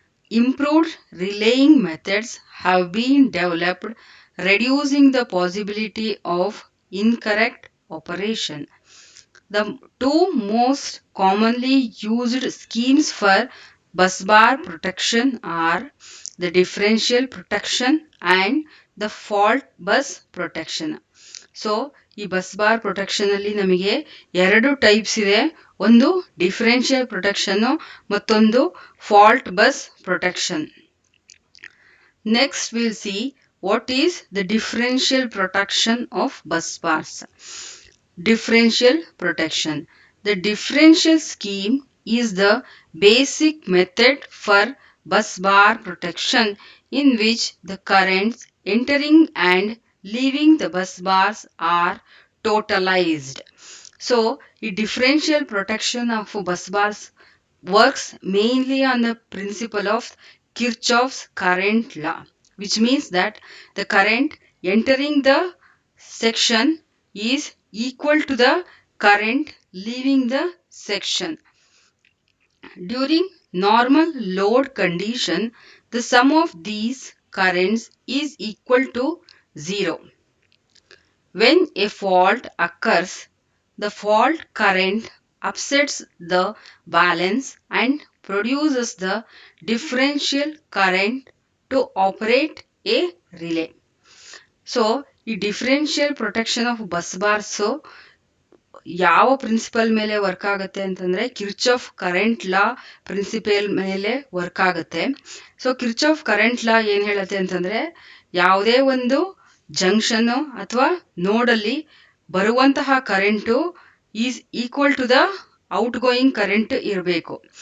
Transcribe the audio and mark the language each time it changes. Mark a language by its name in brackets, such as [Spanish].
[English] Improved relaying methods have been developed, reducing the possibility of incorrect operation. The two most commonly used schemes for bus bar protection are the differential protection and the fault bus protection. [Kannada] So ಈ bus bar ಪ್ರೊಟೆಕ್ಷನಲ್ಲಿ ನಮಗೆ ಎರಡು types ಇದೆ. ಒಂದು differential ಪ್ರೊಟೆಕ್ಷನ್ನು, ಮತ್ತೊಂದು fault bus protection. [English] Next will see what is the differential protection of bus bars. Differential protection. The differential scheme is the basic method for bus bar protection in which the currents entering and leaving the bus bars are totalized. So, the differential protection of bus bars works mainly on the principle of Kirchhoff's current law, which means that the current entering the section is equal to the current leaving the section. During normal load condition, the sum of these currents is equal to 0. When a fault occurs, the fault current upsets the balance and produces the differential current to operate a relay. [Kannada] So ಈ differential protection of bus bars ಯಾವ principal ಮೇಲೆ work ಆಗುತ್ತೆ ಅಂತಂದರೆ Kirchhoff current law principal ಮೇಲೆ work ಆಗುತ್ತೆ. So Kirchhoff current law ಏನು ಹೇಳುತ್ತೆ ಅಂತಂದರೆ ಯಾವುದೇ ಒಂದು ಜಂಕ್ಷನ್ನು ಅಥವಾ ನೋಡಲ್ಲಿ ಬರುವಂತಹ current [English] is equal to the outgoing current [Kannada] ಇರಬೇಕು.